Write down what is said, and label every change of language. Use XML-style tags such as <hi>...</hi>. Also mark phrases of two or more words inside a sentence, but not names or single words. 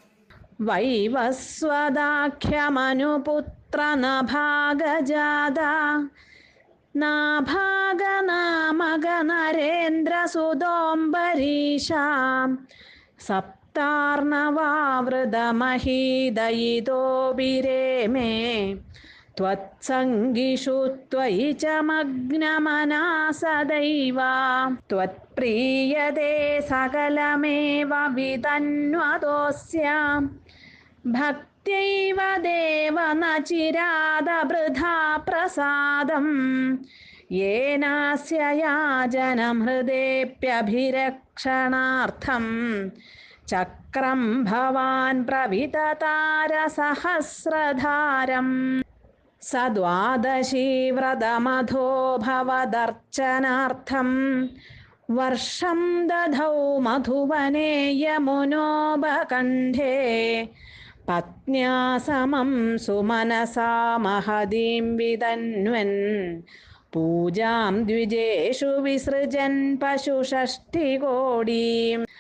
<sa>वैवस्वदाख्यमनुपुत्र नभागजात नाभागनामगनरेन्द्रसुतोम्बरीषां, सप्तार्णवावृतमहीदयितोभिरेमे त्वत्सङ्गिषु त्वयि च मग्नमना सदैव, त्वत्प्रीयते सकलमेव वितन्वतोऽस्य भक्ति प्रत्येव देव न चिरादवृथा प्रसादं येनास्य याजनं हृदेप्यभिरक्षणार्थं चक्रं भवान् प्रविततारसहस्रधारं सद्द्वादशी व्रतमधो भवदर्चनार्थं वर्षं दधौ मधुवने यमुनोपकण्ठे पत्न्या समं सुमनसा महतीं वितन्वन् पूजां द्विजेषु विसृजन् पशुषष्ठिकोटीं</sa>